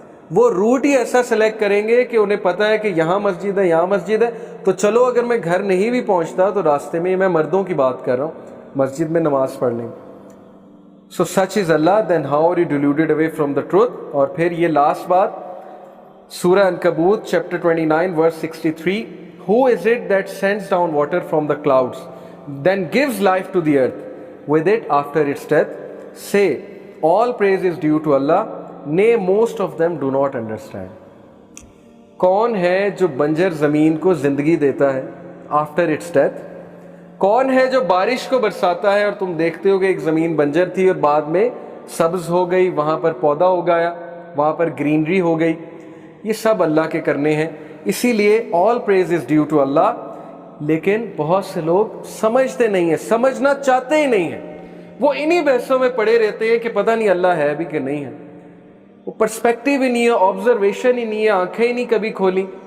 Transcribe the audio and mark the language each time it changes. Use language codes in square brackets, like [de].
[ur] وہ روٹ ہی ایسا سلیکٹ کریں گے کہ انہیں پتہ ہے کہ یہاں مسجد ہے، یہاں مسجد ہے، تو چلو اگر میں گھر نہیں بھی پہنچتا تو راستے میں، میں مردوں کی بات کر رہا ہوں، مسجد میں نماز پڑھ لیں۔ [en] So such is Allah, then how are you deluded away from the truth. [ur] اور پھر یہ لاسٹ بات، سورہ عنکبوت chapter 29 verse 63، [en] Who is it that sends down water from the clouds, then gives life to the earth with it after its death? Say, all praise is due to Allah, nay most of them do not understand. [ur] کون ہے جو بنجر زمین کو زندگی دیتا ہے [en] After its death? [ur] کون ہے جو بارش کو برساتا ہے اور تم دیکھتے ہو کہ ایک زمین بنجر تھی اور بعد میں سبز ہو گئی، وہاں پر پودا اگایا، وہاں پر گرینری ہو گئی؟ یہ سب اللہ کے کرنے ہیں، اسی لیے [en] all praise is due to [ur] اللہ۔ لیکن بہت سے لوگ سمجھتے نہیں ہیں، سمجھنا چاہتے ہی نہیں ہیں، وہ انہی بحثوں میں پڑے رہتے ہیں کہ پتہ نہیں اللہ ہے بھی کہ نہیں ہے، وہ پرسپیکٹیو ہی نہیں ہے، آبزرویشن ہی نہیں ہے، آنکھیں ہی نہیں کبھی کھولی،